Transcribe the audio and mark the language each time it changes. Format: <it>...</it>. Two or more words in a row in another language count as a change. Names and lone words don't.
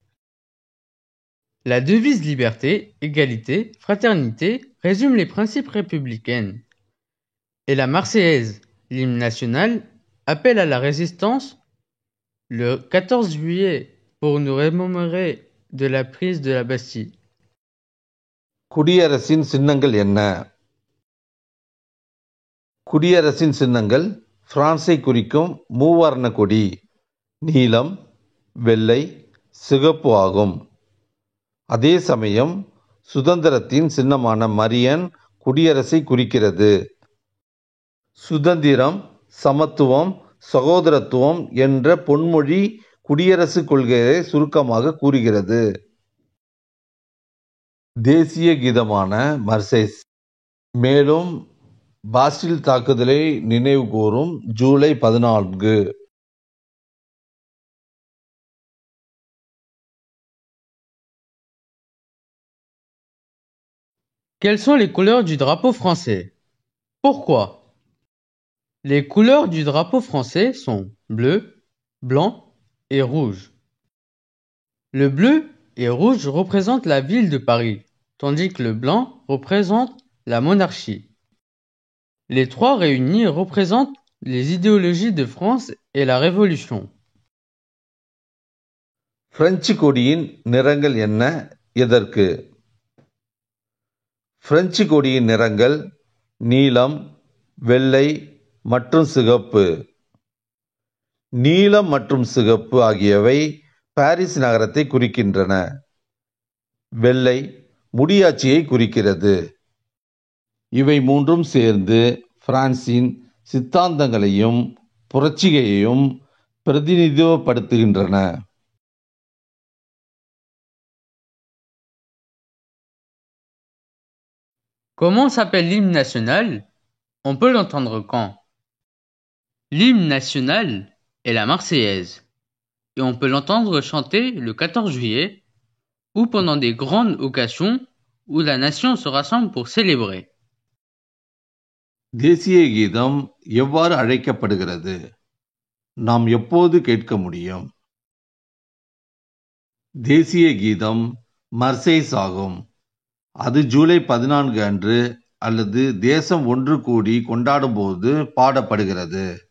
<fr>La devise liberté, égalité, fraternité résume les principes républicains. Et la Marseillaise, l'hymne national, appelle à la résistance le 14 juillet pour nous remémorer de la prise de la Bastille.</fr> <ta>குடியரசின் சின்னங்கள் என்ன? குடியரசின் சின்னங்கள் பிரான்சை குறிக்கும் மூவர்ண கொடி, நீலம், வெள்ளை, சிகப்பு ஆகும். அதே சமயம் சுதந்திரத்தின் சின்னமான மரியன் குடியரசை குறிக்கிறது. சுதந்திரம், சமத்துவம், சகோதரத்துவம் என்ற பொன்மொழி குடியரசுக் கொள்கையை சுருக்கமாக கூறுகிறது. தேசிய கீதமான மர்சேஸ். மேலும் பாஸ்டில் தாக்குதலை நினைவுகூரும் ஜூலை 14.</ta> <fr>Quelles sont les couleurs du drapeau français? Pourquoi? Les couleurs du drapeau français sont bleu, blanc et rouge. Le bleu et rouge représentent la ville de Paris, tandis que le blanc représente la monarchie. Les trois réunis représentent les idéologies de France et la Révolution.</fr> <ta>பிரெஞ்சு கொடியின் நிறங்கள் என்ன, எதற்கு? பிரெஞ்சு கொடியின் நிறங்கள் நீலம், வெள்ளை மற்றும் சிகப்பு. நீலம் மற்றும் சிகப்பு ஆகியவை பாரிஸ் நகரத்தை குறிக்கின்றன. வெள்ளை முடியாட்சியை குறிக்கிறது. இவை மூன்றும் சேர்ந்து பிரான்சின் சித்தாந்தங்களையும் புரட்சியையும் பிரதிநிதித்துவப்படுத்துகின்றன.</ta> <fr>Comment s'appelle l'hymne national? On peut l'entendre quand? L'hymne national est la Marseillaise, et on peut l'entendre chanter le 14 juillet ou pendant des grandes occasions où la nation se rassemble pour célébrer.</fr> <ta>தேசிய கீதம் எவ்வாறு அழைக்கப்படுகிறது? நாம் எப்போது கேட்க முடியும்? தேசிய கீதம் மர்சேஸ் ஆகும். அது ஜூலை 14 அன்று அல்லது தேசம் ஒன்று கூடி கொண்டாடும் போது பாடப்படுகிறது.</ta>